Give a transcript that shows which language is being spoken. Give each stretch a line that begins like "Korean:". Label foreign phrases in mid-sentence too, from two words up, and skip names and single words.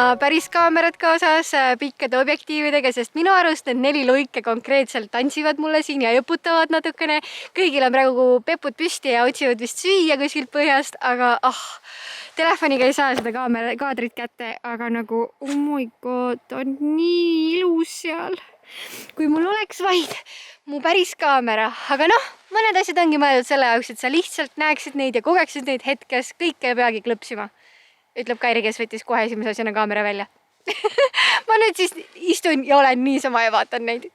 Estonian: päris kaamerat kaasas pikkade objektiividega, sest minu arust need 4 luike konkreetselt tantsivad mulle siin ja jõputavad natukene. Kõigil on praegu pepud püsti ja otsivad vist süüa kuskilt põhjast, aga telefoniga ei saa seda kaadrit kätte, aga nagu
English: oh my god,
Estonian: on nii ilus seal. Kui mul oleks vaid mu päris kaamera, aga mõned asjad ongi mõeldud selle jaoks, et sa lihtsalt näeksid neid ja kogeksid neid hetkes, kõike ei peagi klõpsima. Ütleb Kairi, kes võttis kohe esimese asjana kaamera välja. Ma nüüd siis istun ja olen niisama ja vaatan neid.